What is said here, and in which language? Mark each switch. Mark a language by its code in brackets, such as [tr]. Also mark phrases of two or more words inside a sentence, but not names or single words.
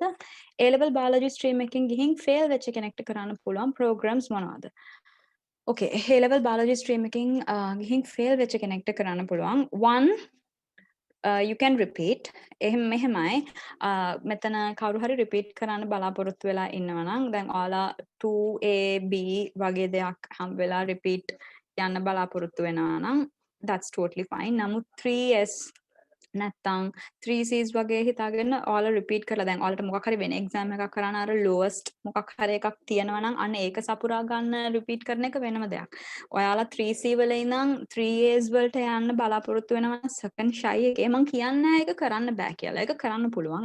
[en] A level biology stream [si] එකකින් ගිහින් fail වෙච්ච කෙනෙක්ට කරන්න පුළුවන් programs මොනවද? Okay, [en] A level biology stream [si] එකකින් ගිහින් fail වෙච්ච කෙනෙක්ට කරන්න පුළුවන්. [en] One, you can repeat. [si] මෙහෙමයි මෙතන කවුරු හරි repeat කරන්න බලාපොරොත්තු වෙලා ඉන්නවා නම් දැන් ඔයාලා 2A B වගේ දෙයක් හම් වෙලා repeat යන්න බලාපොරොත්තු වෙනවා නම් [en] that's totally fine. [si] නමුත් 3S නැත්තම් 3Cs වගේ හිතාගෙන ඔයාලා repeat කරලා දැන් ඔයාලට මොකක් හරි වෙන exam එකක් කරන්න අර lowest මොකක් හරි එකක් තියෙනවා නම් අන්න ඒක සපුරා ගන්න repeat කරන එක වෙනම දෙයක්. ඔයාලා 3C වල ඉඳන් 3As වලට යන්න බලාපොරොත්තු වෙනවා [en] second shy [si] එකේ මම කියන්නේ ඒක කරන්න බෑ කියලා. ඒක කරන්න පුළුවන්.